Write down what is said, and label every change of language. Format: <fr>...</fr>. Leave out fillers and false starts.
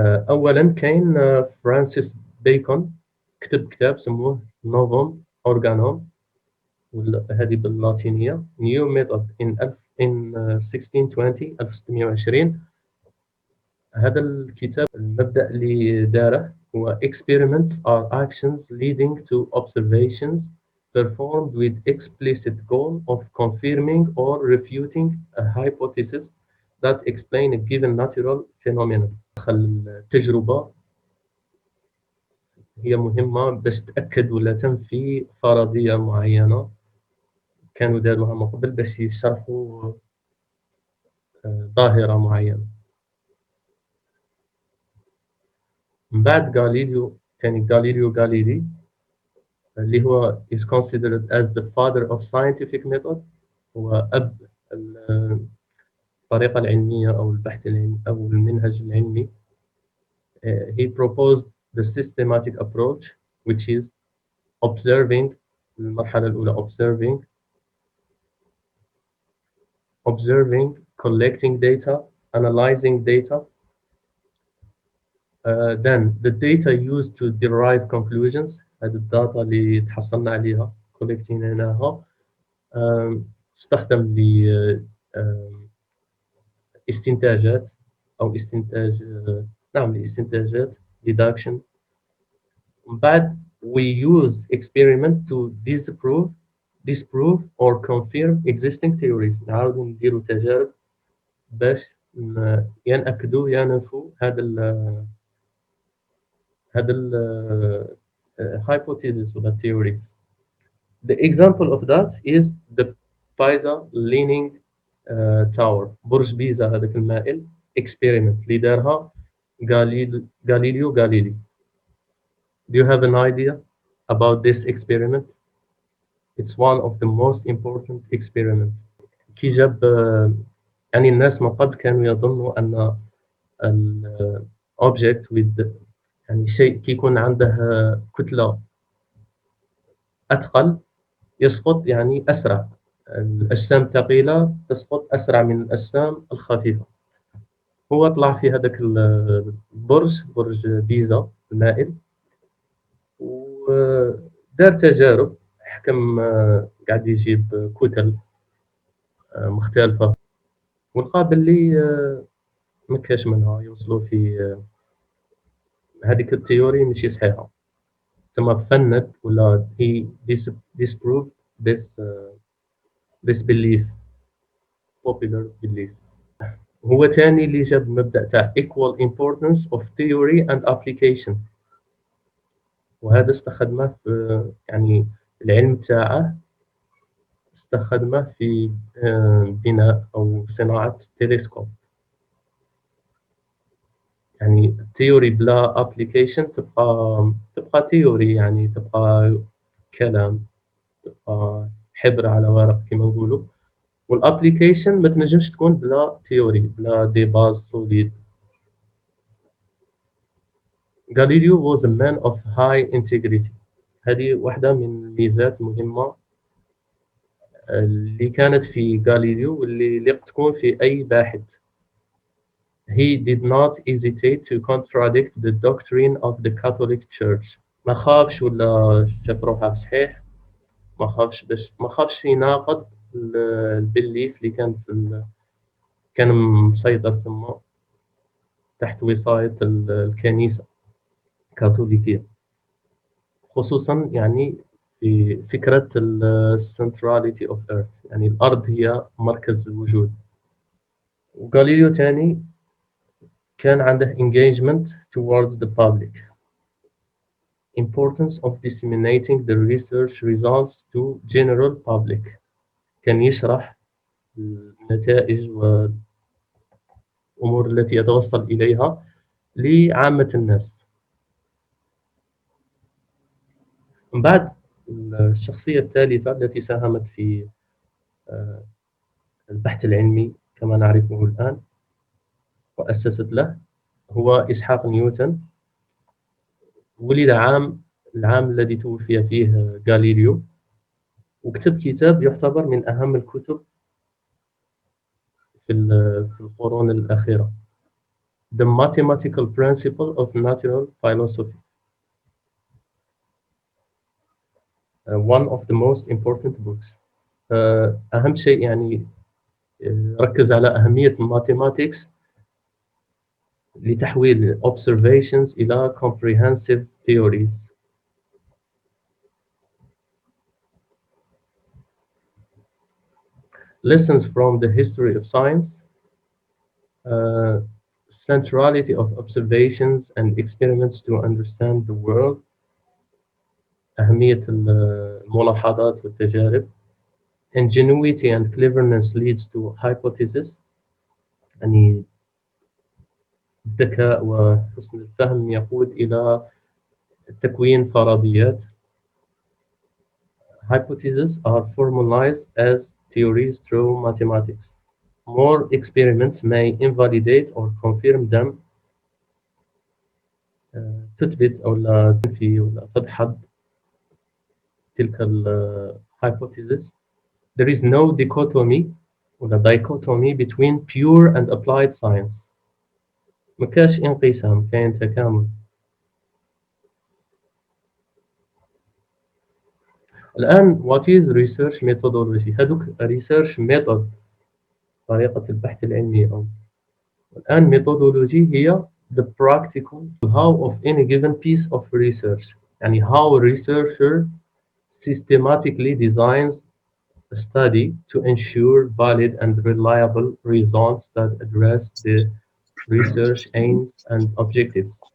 <ar>أولا كاين فرانسيس بيكون كتب كتاب سموه نوفوم أورغانوم، هذه باللاتينية</ar> <en>New Method in 1620 1620.</en> <ar>هذا الكتاب المبدأ اللي داره هو</ar> <en>experiments are actions leading to observations performed with explicit goal of confirming or refuting a hypothesis that explain a given natural phenomenon.</en> <ar>التجربة هي مهمة باش تأكد ولا تنفي فرضية معينة كانوا داروها من قبل باش يشرحوا ظاهرة معينة. من بعد غاليليو كان غاليليو غاليلي اللي هو</ar> <en>is considered as the father of scientific method،</en> <ar>هو أب الطريقة العلمية أو البحث العلمي أو المنهج العلمي.</ar> <en>He proposed the systematic approach which is observing.</en> <ar>المرحلة الأولى</ar> <en>observing, collecting data, analyzing data. Then the data used to derive conclusions.</en> <ar>هذه الداتا اللي تحصلنا عليها كولكتيناها تستخدم لاستنتاجات أو استنتاج نعم لاستنتاجات deduction. من بعد</ar> <en>we use experiment to disprove or confirm existing theories.</en> <ar>نعاودو نديرو تجارب باش يا نأكدو يا ننفو هذا ال hypothesis ولا theory.</ar> <en>The example of that is the Pisa leaning tower،</en> <ar>برج بيزا هذاك المائل. experiment اللي دارها غاليليو غاليلي.</ar> <en>Do you have an idea about this experiment? It's one of the most important experiments.</en> <ar>كي جاب يعني الناس من قبل كانوا يظنوا أن ال</ar> <en>object with</en> <ar>يعني شيء كي يكون عنده كتلة أثقل يسقط يعني أسرع. الأجسام الثقيلة تسقط أسرع من الأجسام الخفيفة. هو طلع في هذاك البرج، برج بيزا المائل، ودار تجارب. حكم قاعد يجيب كتل مختلفة، ولقى باللي ما كاش منها يوصلوا في هذيك التيوري ماشي صحيحة. ثم فند ولا</ar> <en>he disproved this this belief, popular belief.</en> <ar>هو تاني اللي جاب مبدأ تاع</ar> <en>equal importance of theory and application،</en> <ar>وهذا استخدمه في يعني العلم تاعه، استخدمه في بناء أو صناعة تلسكوب. يعني الثيوري بلا ابليكيشن تبقى ثيوري، يعني تبقى كلام، تبقى حبر على ورق كما نقولوا. والابليكيشن ما تنجمش تكون بلا ثيوري، بلا دي باز سوليد.</ar> <en>Galileo was a man of high integrity.</en> <ar>هذه واحدة من الميزات المهمة اللي كانت في غاليليو واللي تكون في أي باحث.</ar> <en>He did not hesitate to contradict the doctrine of the Catholic Church.</en> <ar>ما خافش ولا شاف روحه صحيح، ما خافش يناقض البليف اللي كان كان مسيطر ثم تحت وصاية الكنيسة الكاثوليكية، خصوصا يعني في فكرة</ar> <en>centrality of earth،</en> <ar>يعني الأرض هي مركز الوجود. وغاليليو تاني كان عنده</ar> <en>engagement towards the public. Importance of disseminating the research results to general public.</en> <ar>كان يشرح النتائج والأمور التي يتوصل إليها لعامة الناس. من بعد الشخصية الثالثة التي ساهمت في البحث العلمي كما نعرفه الآن وأسست له هو إسحاق نيوتن. ولد العام الذي توفي فيه غاليليو، وكتب كتاب يعتبر من أهم الكتب في القرون الأخيرة،</ar> <en>The Mathematical Principle of Natural Philosophy. One of the most important books.</en> <ar>أهم شيء يعني ركز على أهمية الماثيماتكس لتحويل observations إلى</ar> <en>comprehensive theories. Lessons from the history of science. Centrality of observations and experiments to understand the world.</en> <ar>أهمية الملاحظات والتجارب.</ar> <en>Ingenuity and cleverness leads to hypothesis.</en> <ar>يعني الذكاء وحسن الفهم يقود إلى تكوين فرضيات.</ar> <en>Hypotheses are formalized as theories through mathematics. More experiments may invalidate or confirm them.</en> <ar>تثبت أو لا تنفي ولا تدحض تلك hypothesis.</ar> <en>There is no dichotomy ولا dichotomy between pure and applied science.</en> <ar>ما كاش انقسام، كاين تكامل. الآن</ar> <en>what is research methodology؟</en> <ar>هذوك</ar> <en>research method،</en> <ar>طريقة البحث العلمي. أو الآن</ar> <en>methodology</en> <ar>هي</ar> <en>the practical how of any given piece of research. يعني how a researcher systematically designs a study to ensure valid and reliable results that address the research aims and objectives.</en>